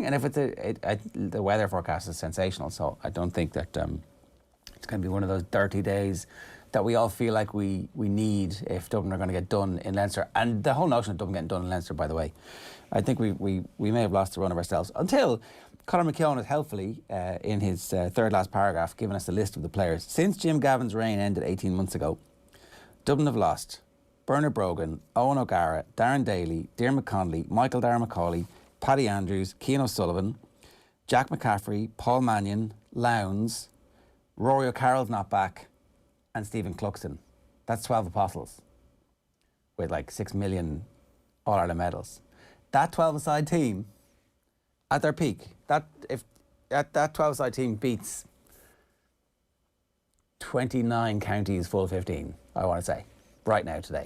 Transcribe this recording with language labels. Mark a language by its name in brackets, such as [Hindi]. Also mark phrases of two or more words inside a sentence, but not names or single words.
[English] And if the weather forecast is sensational, so I don't think that it's going to be one of those dirty days that we all feel like we need if Dublin are going to get done in Leinster. And the whole notion of Dublin getting done in Leinster, by the way, I think we may have lost the run of ourselves until Conor McKeown has helpfully, in his third last paragraph, given us a list of the players. Since Jim Gavin's reign ended 18 months ago, Dublin have lost Bernard Brogan, Owen O'Gara, Darren Daly, Diarmuid Connolly, Michael Darragh Macaulay, Paddy Andrews, Cian O'Sullivan, Jack McCaffrey, Paul Mannion, Lowndes, Rory O'Carroll's not back, and Stephen Cluxton. That's 12 apostles with like 6 million All-Ireland medals. That 12-a-side team, at their peak, that 12-a-side team beats 29 counties full 15, I want to say, right now today.